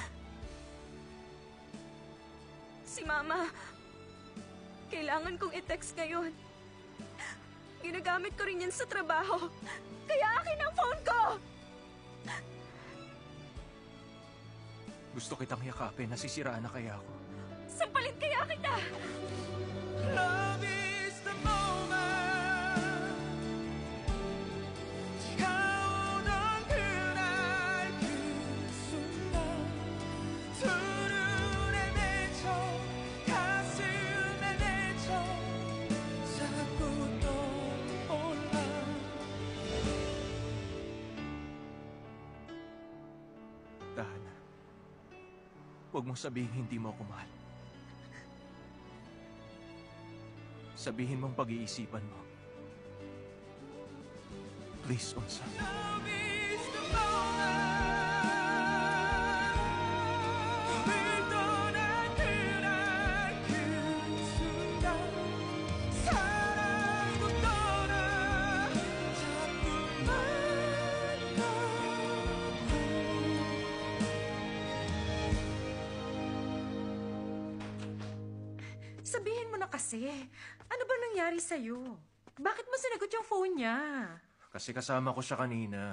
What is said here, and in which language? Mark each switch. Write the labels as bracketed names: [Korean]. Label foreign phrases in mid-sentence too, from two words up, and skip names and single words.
[Filipino] Si Mama, kailangan kong i-text ngayon. Ginagamit ko rin yan sa trabaho. Kaya akin ang phone ko! Gusto kitang yakapin. Nasisiraan na kaya ako. Sampalit kaya kita! [English] Love is the moment. [Korean] 차오던 그날 그 순간 두 눈에 맺혀 가슴에 맺혀 자꾸 떠올라. [Filipino] Tahan. Huwag mong sabihin hindi mo ako mahal. Sabihin mong pag-iisipan mo. Please, Onsang. [English] Love is the moment. [Korean] 늘 떠난 그날 그 순간 사랑도 떠나 자꾸만 [Filipino] Sabihin mo na kasi, ano ba nangyari sa'yo? Bakit mo sinagot yung phone niya? Kasi kasama ko siya kanina.